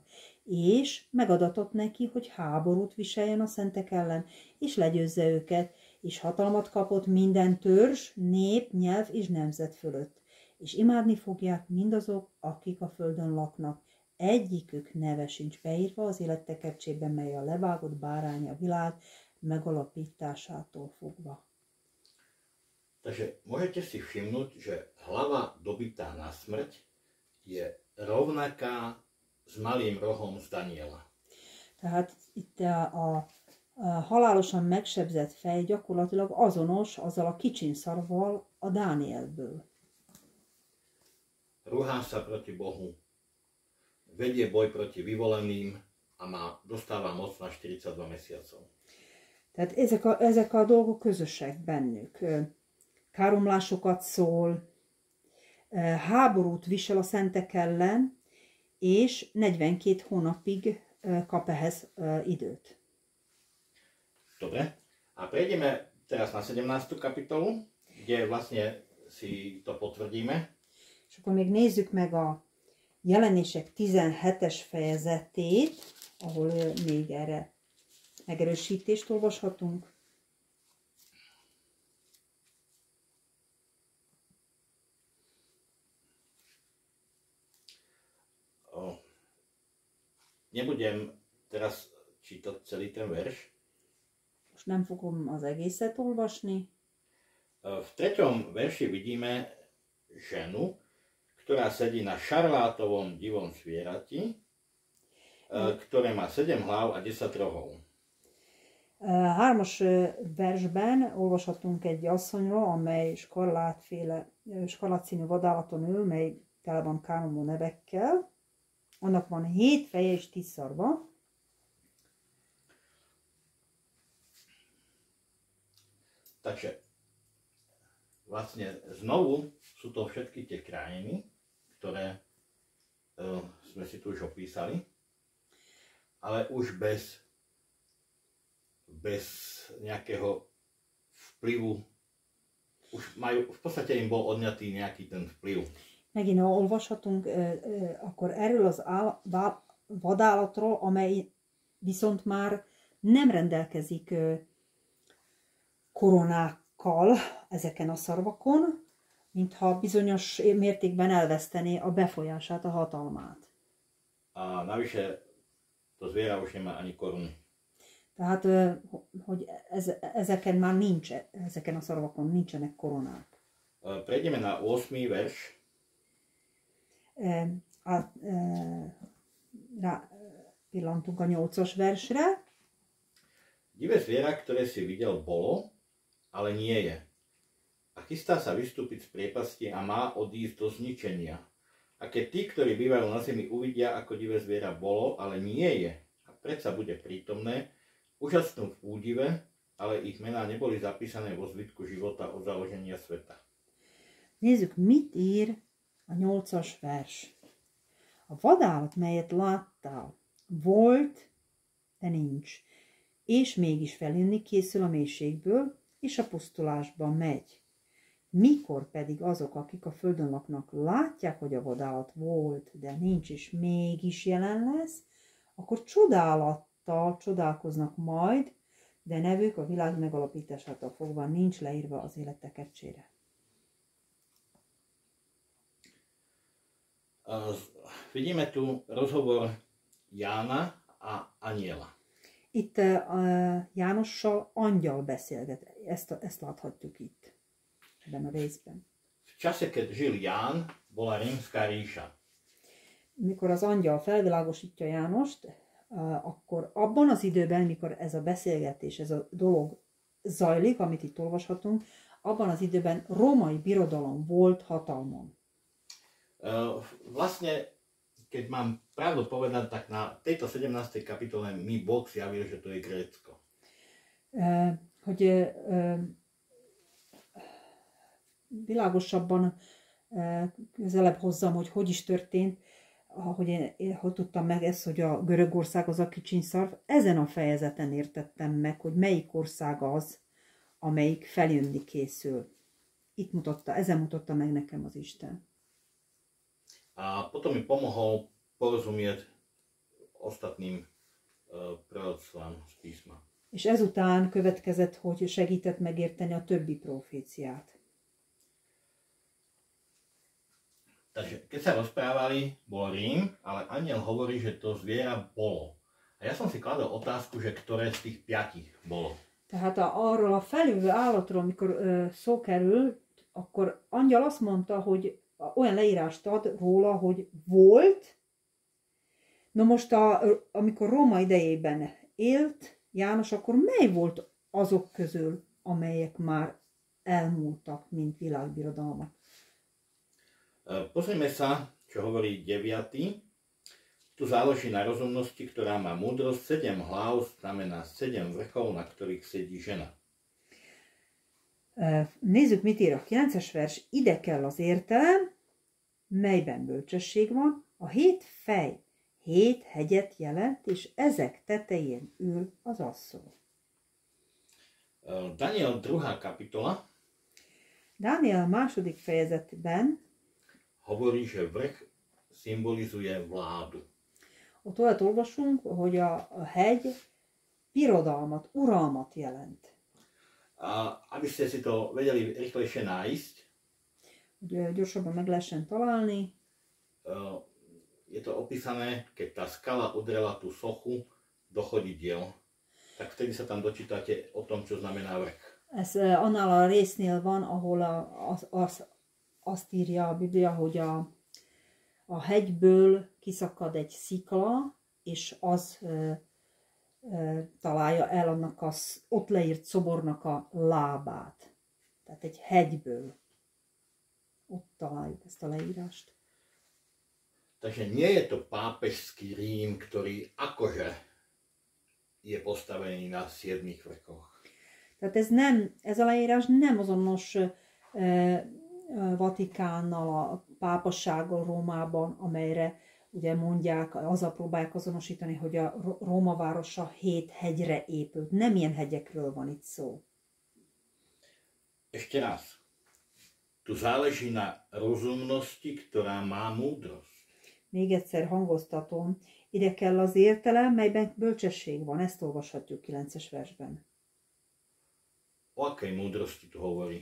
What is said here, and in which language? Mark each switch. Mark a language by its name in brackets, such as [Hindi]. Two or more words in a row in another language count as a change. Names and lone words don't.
[Hungarian] És megadatott neki, hogy háborút viseljen a szentek ellen, és legyőzze őket, és hatalmat kapott minden törzs, nép, nyelv és nemzet fölött. És imádni fogják mindazok, akik a földön laknak. Egyikük neve sincs beírva az élettekercsében, mely a levágott bárány a világ megalapításától fogva. [Slovak] Takže môžete si všimnúť, že hlava dobitá na smrť je rovnaká s malým rohom z Daniela. [Hungarian] Tehát itt a halálosan megsebzett fej gyakorlatilag azonos azzal a kicsin szarval a Dánielből. [Slovak] Rúhá sa proti Bohu, vedie boj proti vyvoleným a dostáva moc na 42 mesiacov. [Hungarian] Tehát ezek a dolgok közösek bennük. Káromlásokat szól, háborút visel a szentek ellen, és 42 hónapig kap ehhez időt. [Slovak] Dobre, a prejdeme teraz na 17. kapitolu, kde vlastne si to potvrdíme. [Hungarian] És akkor még nézzük meg a Jelenések 17-es fejezetét, ahol még erre megerősítést olvashatunk. [Slovak] Nebudem teraz čítať celý ten verš. [Hungarian] Most nem fogom az egészet olvasni. [Slovak] V 3. verši vidíme ženu, ktorá sedí na šarlátovom divom zvierati, ktoré má 7 hlav a 10 rohov. [Hungarian] 3. versben olvashatunk egy asszonyról, amely skarlátszínű vadállaton ül, mely tele van káromló nevekkel. Annak van 7 feje és 10 szarva. [Slovak] Takže vlastne znovu sú to všetky tie krajiny, ktoré sme si tu už opísali, ale už bez nejakého vplyvu, už majú, v podstate im bol odňatý nejaký ten vplyv. [Hungarian] Megint olvashatunk akkor erről az vadállatról, amely viszont már nem rendelkezik koronákkal ezeken a szarvakon, mintha bizonyos mértékben elvesztené a befolyását, a hatalmát. [Slovak] A navyše to zviera už nemá ani koruny. [Hungarian] Tehát, hogy ezeken már nincs, ezeken a szarvakon nincsenek koronák. [Slovak] Prejdeme na 8. verš. [Hungarian] Pillantunk a 8-as versre. [Slovak] Divé zviera, ktoré si videl, bolo, ale nie je. A chystá sa vystúpiť z priepasti a má odísť do zničenia. A keď tí, ktorí bývajú na zemi, uvidia, ako divé zviera bolo, ale nie je, a predsa bude prítomné, úžasnú v údive, ale ich mená neboli zapísané vo zvitku života od založenia sveta. [Hungarian] Nézzük, mit ír a 8-as vers. A vadállat, melyet láttál, volt, de nincs, és mégis feljönni készül a mélységből, és a pusztulásba megy. Mikor pedig azok, akik a földön laknak, látják, hogy a vadállat volt, de nincs és mégis jelen lesz, akkor csodálattal csodálkoznak majd, de nevük a világ megalapításától fogva nincs leírva az életek ecsére. [Slovak] Vidíme tu rozhovor Jána a anjela. [Hungarian] Itt Jánossal angyal beszélget, ezt láthatjuk itt, ebben a részben. [Slovak] V čase, keď žil Ján, bola rímska ríša. [Hungarian] Mikor az angyal felvilágosítja Jánost, akkor abban az időben, mikor ez a beszélgetés, ez a dolog zajlik, amit itt olvashatunk, abban az időben római birodalom volt hatalmon. [Slovak] Vlastne, keď mám pravdu povedať, tak na tejto 17. kapitole mi Boh zjavil, že to je Grécko. [Hungarian] Hogy világosabban közelebb hozzam, hogy is történt, hogy tudtam meg ezt, hogy a Görögország az a kicsinyszarv, ezen a fejezeten értettem meg, hogy melyik ország az, amelyik feljönni készül. Ezen mutatta meg nekem az Isten. [Slovak] A potom mi pomohol porozumieť ostatným proroctvám z písma. [Hungarian] És ezután következett, hogy segített megérteni a többi proféciát. [Slovak] Takže keď sa rozprávali, bol Rím, ale anjel hovorí, že to zviera bolo. A ja som si kladol otázku, že ktoré z tých 5 bolo. [Hungarian] Tehát arról a feljövő állatról, amikor szó került, akkor angyal azt mondta, hogy olyan leírást ad róla, hogy volt. Na most, amikor Róma idejében élt János, akkor mely volt azok közül, amelyek már elmúltak, mint világbirodalmak? [Slovak] Pozrime sa, čo hovorí 9. Tu záleží na rozumnosti, ktorá má múdrosť. 7 hlav znamená 7 vrchov, na ktorých sedí žena. [Hungarian] Nézzük, mit ír a 9-es vers. Ide kell az értelem, melyben bölcsesség van. A 7 fej 7 hegyet jelent, és ezek tetején ül az asszony. [Slovak] Daniel 2. kapitola. [Hungarian] Dániel második fejezetben [Slovak] hovorí, že vrch symbolizuje vládu. [Hungarian] Ott olyat olvasunk, hogy a hegy birodalmat, uralmat jelent. [Slovak] Aby ste si to vedeli rýchlejšie nájsť, [Hungarian] hogy gyorsabban meg lehessen találni, [Slovak] je to opísané, keď tá skala udrela tú sochu do chodidiel, tak vtedy sa tam dočítate o tom, čo znamená vrch. [Hungarian] Ez annál a résznél van, ahol azt írja a Biblia, hogy a hegyből kiszakad egy szikla, és az találja el annak az ott leírt szobornak a lábát. Tehát egy hegyből. Ott találjuk ezt a leírást. [Slovak] Takže nie je to pápežský Rím, ktorý akože je postavený na 7 vrchoch. [Hungarian] Tehát ez a leírás nem azonos Vatikánnal, a pápassággal Rómában, amelyre ugye mondják, azzal próbálják azonosítani, hogy a Róma városa 7 hegyre épült. Nem ilyen hegyekről van itt szó. [Slovak] Ešte raz. Tu záleží na rozumnosti, ktorá má múdrosť. [Hungarian] Még egyszer hangoztatom, ide kell az értelem, melyben bölcsesség van. Ezt olvashatjuk 9-es versben. [Slovak] O akej múdrosti tu hovorí?